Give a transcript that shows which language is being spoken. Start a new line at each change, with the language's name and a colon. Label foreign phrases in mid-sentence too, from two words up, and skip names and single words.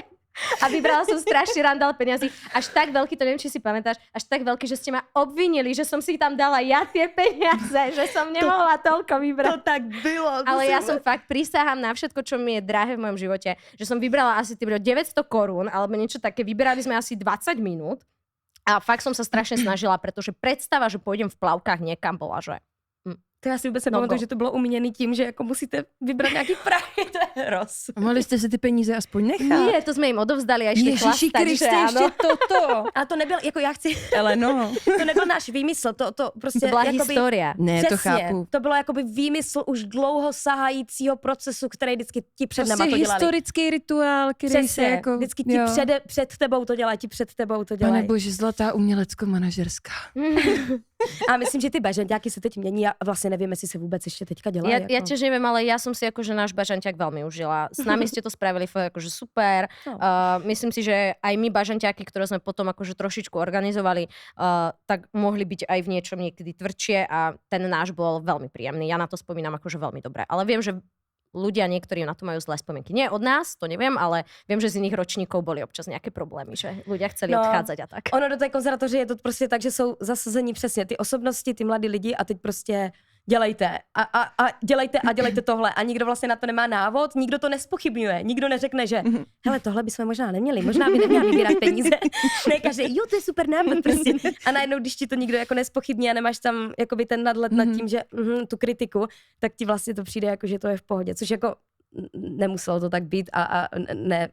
Slovak: A vybrala som strašne randál peniazy. Až tak veľký, to neviem, či si pamätáš, až tak veľký, že ste ma obvinili, že som si tam dala ja tie peniaze, že som nemohla toľko vybrať.
Czech: To tak bylo.
Slovak: Ale ja som fakt prisahám na všetko, čo mi je drahé v mojom živote, že som vybrala asi 900 korún, alebo niečo také. Vybrali sme asi 20 minút a fakt som sa strašne snažila, pretože predstava, že pôjdem v plavkách niekam bola, že...
Czech: To já si vůbec nepamatuju, že to bylo umíněný tím, že jako musíte vybrat nějaký prachy, to je hroz. Mohli jste si ty peníze aspoň nechat?
Slovak: Nie, to sme im odovzdali a išli
Czech: Ježiši
Slovak: chlastať, že
Czech: Kriste,
Slovak: áno.
Czech: ještě toto. A to nebyl, jako já chci, Ale no. to nebyl náš výmysl, to prostě To byla jakoby,
Slovak: história.
Czech: Ne, to přesně, chápu. to bylo jakoby výmysl už dlouho sahajícího procesu, který vždycky ti před náma Prostě to dělali. historický rituál, který se Přesně, jako... vždycky ti před tebou to dělají, ti před tebou to Pane dělají. bože, zlatá umělecko-manažerská. A myslím, že ty bažanťáky se teď mění a vlastně nevím, jestli se vůbec ještě teďka dělají.
Slovak: Ja,
Czech: jako.
Slovak: ja tiež neviem, ale ja som si akože náš bažanťák veľmi užila. S nami ste to spravili akože super. No. Myslím si, že aj my bažanťáky, ktoré sme potom akože trošičku organizovali, tak mohli byť aj v niečom niekedy tvrdšie a ten náš bol veľmi príjemný. Ja na to spomínam akože veľmi dobre. Ale viem, že ľudia niektorí na to majú zlé spomienky. Nie od nás, to neviem, ale viem, že z iných ročníkov boli občas nejaké problémy, že ľudia chceli odchádzať a tak.
Czech: Ono do té konzervatoře je to prostě tak, že jsou zasazení přesně ty osobnosti, ty mladí lidi a teď prostě dělejte a dělejte tohle a nikdo vlastně na to nemá návod, nikdo to nespochybňuje, nikdo neřekne, že hele, tohle bychom možná neměli, možná by neměla vybírat peníze. Ne, kaže, jo, to je super nápad prostě. A najednou, když ti to nikdo jako nespochybní a nemáš tam jakoby ten nadhled nad tím, že tu kritiku, tak ti vlastně to přijde jako, že to je v pohodě, což jako nemuselo to tak být a ne.